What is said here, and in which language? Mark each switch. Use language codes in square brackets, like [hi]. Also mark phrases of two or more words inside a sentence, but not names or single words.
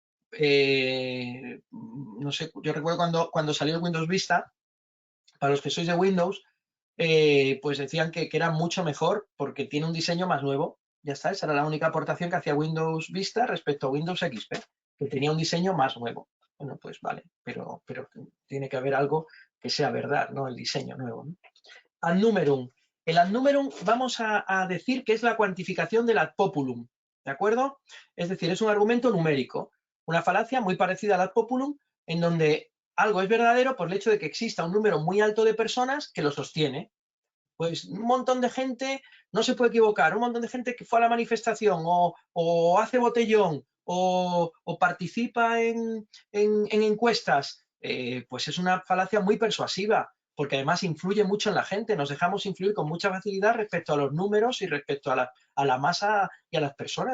[es] no sé, yo recuerdo cuando salió el Windows Vista, para los que sois de Windows, pues decían que era mucho mejor porque tiene un diseño más nuevo. Ya está, esa era la única aportación que hacía Windows Vista respecto a Windows XP, que tenía un diseño más nuevo. Bueno, pues vale, pero tiene que haber algo que sea verdad, ¿no? El diseño nuevo, ¿no? [la] Ad numerum. [es] El [la] ad numerum [es] vamos a decir que es la cuantificación del [la] ad populum, [es] ¿de acuerdo? Es decir, es un argumento numérico, una falacia muy parecida al [la] ad populum, [es] en donde algo es verdadero por el hecho de que exista un número muy alto de personas que lo sostiene. Pues un montón de gente no se puede equivocar, un montón de gente que fue a la manifestación o hace botellón o participa en encuestas, pues es una falacia muy persuasiva, porque además influye mucho en la gente, nos dejamos influir con mucha facilidad respecto a los números y respecto a la masa y a las personas.